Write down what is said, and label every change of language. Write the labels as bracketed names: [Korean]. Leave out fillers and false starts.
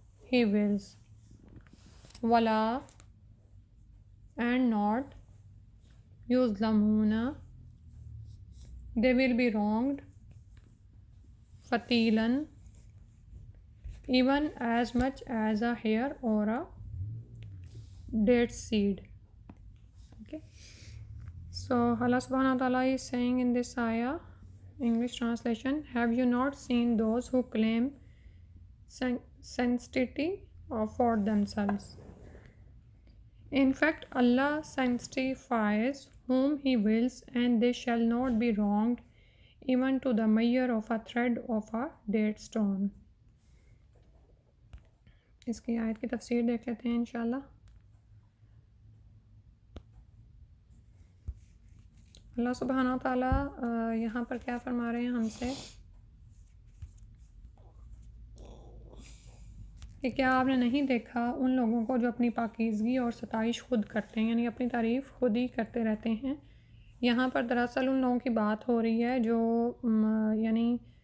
[English] he wills ولا and not یظلمون they will be wronged فتیلاً even as much as a hair or a date seed. Okay, so Allah subhanahu wa ta'ala is saying in this ayah, English translation, have you not seen those who claim sanctity for themselves? In fact, Allah sanctifies whom He wills, and they shall not be wronged even to the measure of a thread of a date stone. [Urdu] اس کی آیت کی تفسیر دیکھ لیتے ہیں انشاءاللہ۔ اللہ سبحانہ و تعالیٰ یہاں پر کیا فرما رہے ہیں ہم سے کہ کیا آپ نے نہیں دیکھا ان لوگوں کو جو اپنی پاکیزگی اور ستائش خود کرتے ہیں، یعنی اپنی تعریف خود ہی کرتے رہتے ہیں۔ یہاں پر دراصل ان لوگوں کی بات ہو رہی ہے جو یعنی